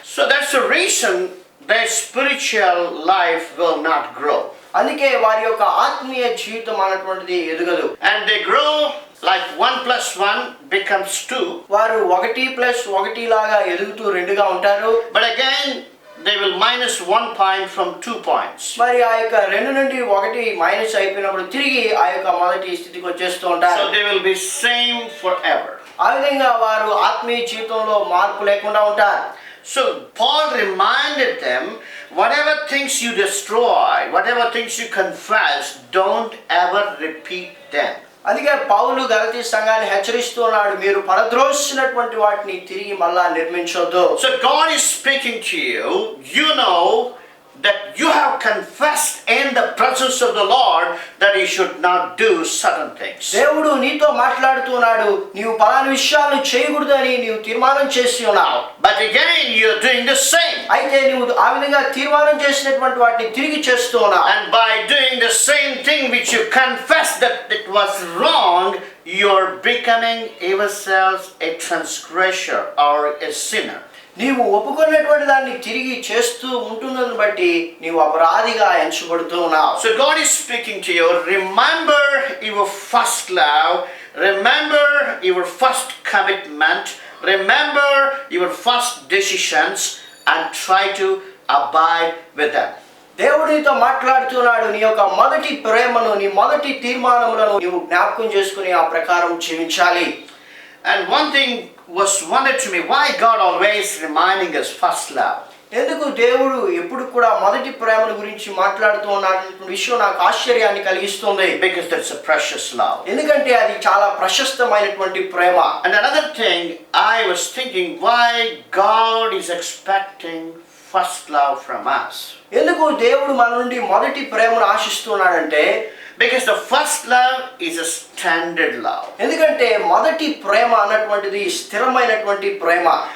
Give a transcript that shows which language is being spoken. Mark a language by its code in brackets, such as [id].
[en] So that's the reason their spiritual life will not grow. [te] అందుకే వారి యొక్క ఆత్మీయ జీవితం అన్నటువంటిది ఎదగదు. [en] And they grow like 1 plus 1 becomes 2. [te] వారు 1+1 లాగా ఎదుగుతూ 2గా ఉంటారు. [en] But again they will minus 1 point from 2 points. [te] మరి ఆ యొక్క 2 నుండి 1 మైనస్ అయిపోయినప్పుడు తిరిగి ఆ యొక్క మొదటి స్థితికి వచ్చేస్తూ ఉంటారు. [en] So they will be same forever. [te] ఆ విధంగా వారు ఆత్మీయ జీవితంలో మార్పు లేకుండా ఉంటారు. [en] So Paul reminded them, whatever things you destroy, whatever things you confess, don't ever repeat them. [te] అందుకే పౌలు గలతీ సంఘాన్ని హెచ్చరిస్తున్నాడు, మీరు పరద్రోసినటువంటి వాటిని తిరిగి మళ్ళా నిర్మించొద్దు. [en] So God is speaking to you. You know that you have confessed in the presence of the Lord that you should not do certain things. [te] దేవుడు నీతో మాట్లాడుతున్నాడు, నీవు పలానా విషయాలను చేయకూడదు అని నీవు తీర్మానం చేసి ఉన్నావు. [en] But again you are doing the same. [te] అయితే నీవు ఆ విధంగా తీర్మానం చేసినటువంటి వాటిని తిరిగి చేస్తూ ఉన్నావు. [en] And by doing the same thing which you confessed that it was wrong, you are becoming yourselves a transgressor or a sinner. [te] నీవు ఒప్పుకున్నటువంటి దాన్ని తిరిగి చేస్తూ ఉంటున్నదని బట్టి నీవు అపరాధిగా ఎంచబడుతూ ఉన్నావు. [en] So God is speaking to you. Remember your first love. Remember your first commitment. Remember your first decisions and try to abide with them. [te] దేవుడు నీతో మాట్లాడుతున్నాడు, నీ యొక్క మొదటి ప్రేమను, నీ మొదటి తీర్మానములను నీవు జ్ఞాపకం చేసుకుని ఆ ప్రకారం జీవించాలి. [en] And one thing was wondered to me, why God always reminding us first love? [te] ఎందుకు దేవుడు ఎప్పుడు కూడా మొదటి ప్రేమను గురించి మాట్లాడుతూ ఉన్నాడు విషయం నాకు ఆశ్చర్యాన్ని కలిగిస్తుంది. [en] Because that's a precious love. [te] ఎందుకంటే అది చాలా ప్రశస్తమైనటువంటి ప్రేమ. [en] And another thing I was thinking, why God is expecting first love from us? [te] ఎందుకు దేవుడు మన నుండి మొదటి ప్రేమను ఆశిస్తున్నాడంటే, [en] because the first love is a standard love. [te] ఎందుకంటే మొదటి ప్రేమ అన్నటువంటిది స్థిరమైనటువంటి ప్రేమ.